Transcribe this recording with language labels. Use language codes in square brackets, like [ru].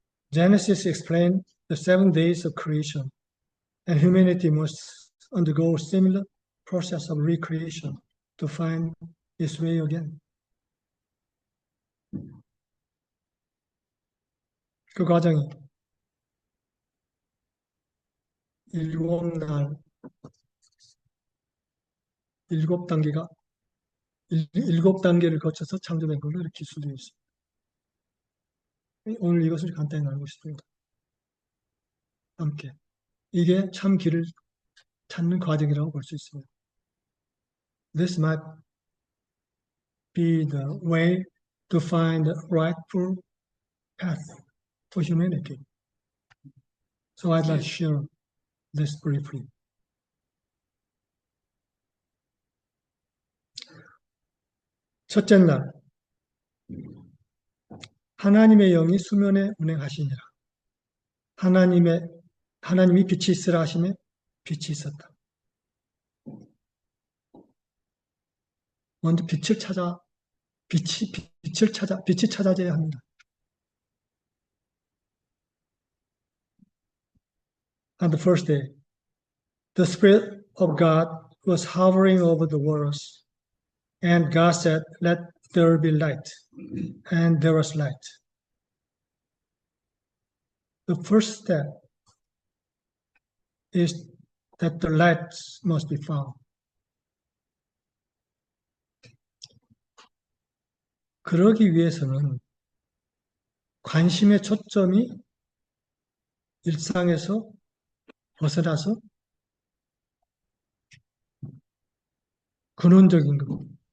[en] Genesis explained the 7 days of creation, and humanity must undergo a similar process of recreation to find its way again. [ko] 그 과정이 7날, 7단계가 7단계를 거쳐서 창조된 걸로 이렇게 기술되어 있습니다. 오늘 이것을 간단히 나누고 싶습니다. 함께. 이게 참 길을 찾는 과정이라고 볼 수 있습니다. [en] This might be the way to find the rightful path for humanity. So I'd like to share this briefly. [ko] 첫째 날, 하나님의 영이 수면에 운행하시니라. 하나님이 빛이 있으라 하시매 빛이 있었다. 먼저 빛을 찾아져야 합니다. [en] On the first day, the Spirit of God was hovering over the waters, and God said, "Let there be light," and there was light. The first step is that the light must be found. [ko] 그러기 위해서는 관심의 초점이 일상에서 벗어나서 근원적인 것.